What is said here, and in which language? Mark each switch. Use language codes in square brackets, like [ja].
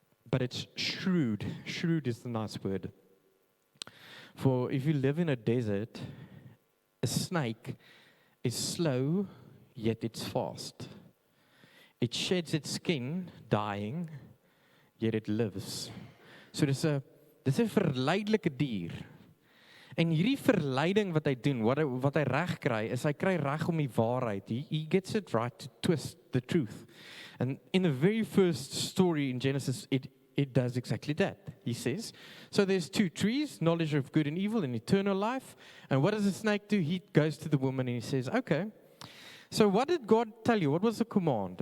[en] But it's shrewd. Shrewd is the nice word. For if you live in a desert, a snake is slow, yet it's fast. It sheds its skin, dying, yet it lives. [af] So dis 'n verleidelike dier. En hierdie verleiding wat hy doen, wat hy reg kry, is hy kry reg om die waarheid. [en] He gets it right to twist the truth. And in the very first story in Genesis, it does exactly that. He says, so there's two trees, knowledge of good and evil and eternal life. And what does the snake do? He goes to the woman and he says, okay, so what did God tell you? What was the command?